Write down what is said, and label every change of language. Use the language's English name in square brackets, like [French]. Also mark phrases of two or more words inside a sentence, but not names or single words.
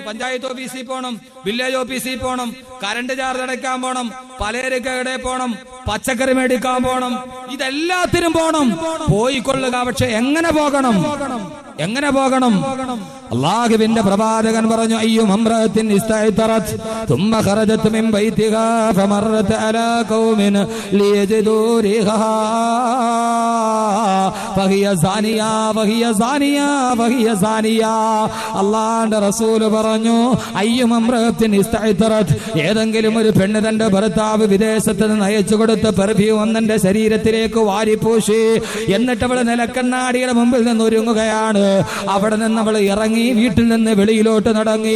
[Malayalam] പഞ്ചായത്ത് ഓഫീസിൽ പോണം, വില്ലേജ് ഓഫീസിൽ പോണം, കറണ്ട് ചാർജ് അടയ്ക്കാൻ പോണം, പലചരക്കടെ പോണം, പച്ചക്കറി മേടിക്കാൻ പോണം, ഇതെല്ലാത്തിനും പോണം. പോയിക്കൊള്ളുക. പക്ഷെ എങ്ങനെ പോകണം? എങ്ങനെ പോകണം? അല്ലാഹുവിന്റെ പ്രവാചകൻ പറഞ്ഞു, [Arabic] أيما امرأة استعطرت ثم خرجت من بيتها فمرت على قوم ليجدوا ريحها فهي زانية وهي زانية وهي زانية. അല്ലാഹുവിന്റെ റസൂൽ പറഞ്ഞു, أيما امرأة استعطرت, ഏതെങ്കിലും ഒരു പെണ്ണ് തന്റെ ഭർത്താവ് വിദേശത്ത് നിന്ന് അയച്ചു കൊടുത്ത പെർഫ്യൂം ഒന്നെന്റെ ശരീരത്തിലേക്ക് വാരിപ്പൂശി, എന്നിട്ട് അവൾ നിലക്കണ്ണാടിയുടെ മുമ്പിൽ നിന്ന് ഒരുങ്ങുകയാണ്. അവിടെ നിന്ന് അവൾ ഇറങ്ങി വീട്ടിൽ നിന്ന് വെളിയിലോട്ട് നടങ്ങി.